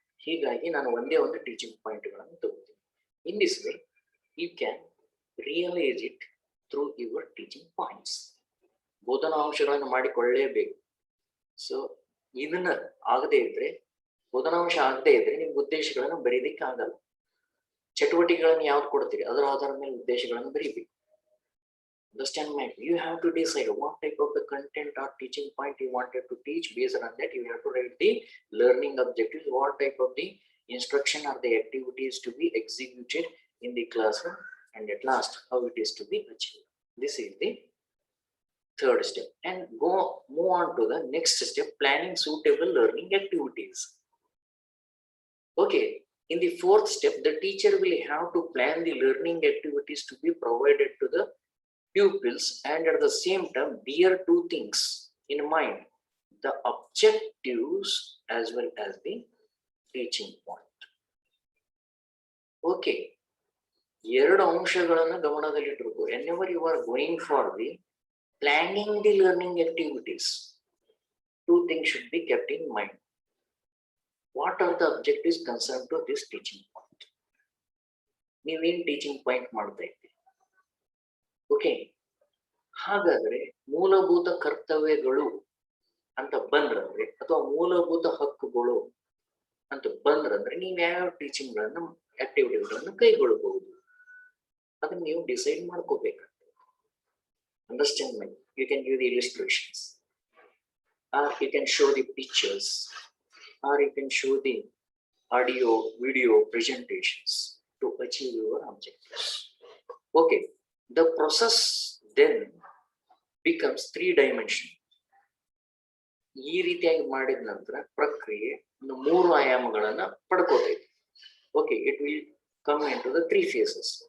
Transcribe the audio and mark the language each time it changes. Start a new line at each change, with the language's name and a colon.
Kannada: ಹೀಗಾಗಿ ನಾನು ಒಂದೇ ಒಂದು ಟೀಚಿಂಗ್ ಪಾಯಿಂಟ್ಗಳನ್ನು ತಗೋತೀನಿ.
English: In this way you can realise it through your teaching points.
Kannada: ಬೋಧನಾಂಶಗಳನ್ನು ಮಾಡಿಕೊಳ್ಳಲೇಬೇಕು. So ಇದನ್ನ ಆಗದೆ ಇದ್ರೆ, ಬೋಧನಾಂಶ ಆಗದೆ ಇದ್ರೆ ನಿಮ್ಗೆ ಉದ್ದೇಶಗಳನ್ನು ಬರೀಲಿಕ್ಕೆ ಆಗಲ್ಲ. ಚಟುವಟಿಕೆಗಳನ್ನು ಯಾವ್ದು ಕೊಡ್ತೀರಿ ಅದರ ಆಧಾರದ ಮೇಲೆ ಉದ್ದೇಶಗಳನ್ನು ಬರೀಬೇಕು.
English: Understand me? You have to decide what type of the content or teaching point you wanted to teach. Based on that, you have to write the learning objectives, what type of the instruction or the activities to be executed in the classroom, and at last, how it is to be achieved. This is the third step. And move on to the next step, planning suitable learning activities. Okay. In the fourth step, the teacher will have to plan the learning activities to be provided to the pupils, and at the same time bear two things in mind: the objectives as well as the teaching point. Okay,
Kannada: ಎರಡು ಅಂಶಗಳನ್ನು ಗಮನದಲ್ಲಿಟ್ಟುಕೊಂಡು
English: whenever you are going for the planning the learning activities, two things should be kept in mind. What are the objectives concerned to this teaching point?
Kannada: ನೀವೇನ್ teaching point ಮಾಡ್ತಾ ಇದ್ದೀರಿ? Okay, ಹಾಗಾದ್ರೆ ಮೂಲಭೂತ ಕರ್ತವ್ಯಗಳು ಅಂತ ಬಂದ್ರಂದ್ರೆ ಅಥವಾ ಮೂಲಭೂತ ಹಕ್ಕುಗಳು ಅಂತ ಬಂದ್ರಂದ್ರೆ ನೀವು ಯಾವ್ಯಾವ ಟೀಚಿಂಗ್ ಗಳನ್ನ ಆಕ್ಟಿವಿಟಿಗಳನ್ನು ಕೈಗೊಳ್ಳಬಹುದು ಅದನ್ನ ನೀವು decide ಮಾಡ್ಕೋಬೇಕಾಗ್ತದೆ.
English: Understand my? You can give the illustrations, or you can show the pictures, or you can show the audio video presentations to achieve your objectives. Okay, the process then becomes 3-dimensional.
Kannada: ಈ ರೀತಿಯಾಗಿ ಮಾಡಿದ ನಂತರ ಪ್ರಕ್ರಿಯೆ ಒಂದು 3 ಆಯಾಮಗಳನ್ನ ಪಡ್ಕೋತೈತಿ.
English: Okay, it will come into the 3 phases.